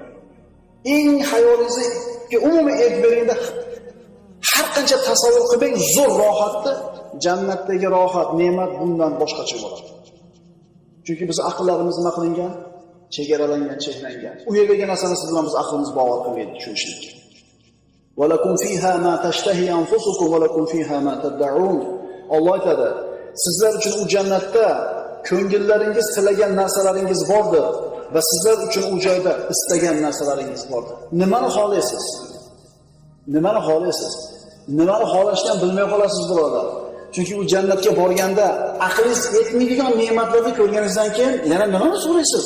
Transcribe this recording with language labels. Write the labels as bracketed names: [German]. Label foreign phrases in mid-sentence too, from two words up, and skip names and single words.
[Uzbek] Eng hayolingizga umuman e'tibor beringda har qancha tasavvur qilmang, zo'r rohatni, jannatdagi rohat, ne'mat bundan boshqacha bo'ladi. Chunki biz aqllarimiz nima qilingan? Chegaralangan, cheklangan. U yerdagi narsani siz bilan biz aqlimiz bavar qilmaydi, tushunishlik. [Arabic] ولكم فيها ما تشتهي أنفسكم ولكم فيها ما تدعون. [Uzbek] Alloh aytadi, sizlar uchun u jannatda ko'ngillaringiz tilagan narsalaringiz bordir va sizlar uchun u joyda istagan narsalaringiz bordir. Nimani xohlaysiz? Nimani xohlaysiz? Nimani xohlashdan bilmay qolasiz, birodar. Chunki u jannatga borganda aqlingiz yetmaydigan ne'matlarni ko'rganingizdan keyin yana nimani so'raysiz?